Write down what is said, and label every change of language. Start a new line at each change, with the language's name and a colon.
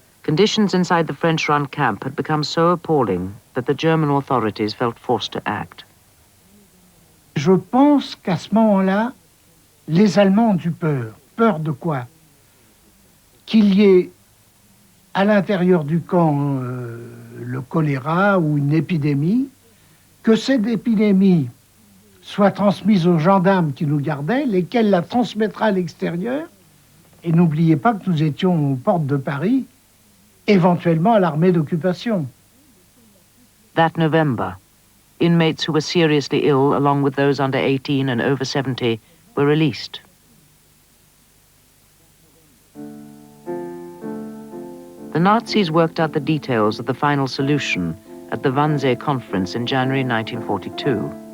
English: Conditions inside the French-run camp had become so appalling that the German authorities felt forced to act.
French: Je pense qu'à ce moment-là, les Allemands ont eu peur. Peur de quoi? Qu'il y ait à l'intérieur du camp le choléra ou une épidémie, que cette épidémie soit transmise aux gendarmes qui nous gardaient, lesquels la transmettraient à l'extérieur. Et n'oubliez pas que nous étions aux portes de Paris, éventuellement à l'armée d'occupation.
English: That November, inmates who were seriously ill, along with those under 18 and over 70, were released. The Nazis worked out the details of the final solution at the Wannsee Conference in January 1942.